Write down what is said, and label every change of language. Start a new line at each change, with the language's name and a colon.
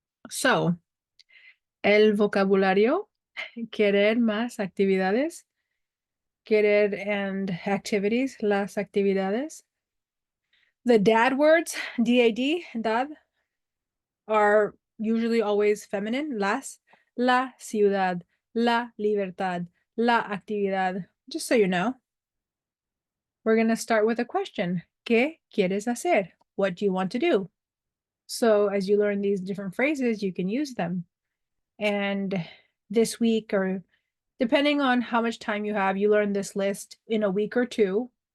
Spanish: So, el vocabulario, querer más actividades, querer
English: and activities,
Spanish: las actividades.
English: The dad words, D-A-D, dad, are usually always feminine.
Spanish: Las, la ciudad, la libertad, la actividad.
English: Just so you know. We're going to start with a question.
Spanish: ¿Qué quieres hacer?
English: What do you want to do? So as you learn these different phrases, you can use them. And this week, or depending on how much time you have, you learn this list in a week or two.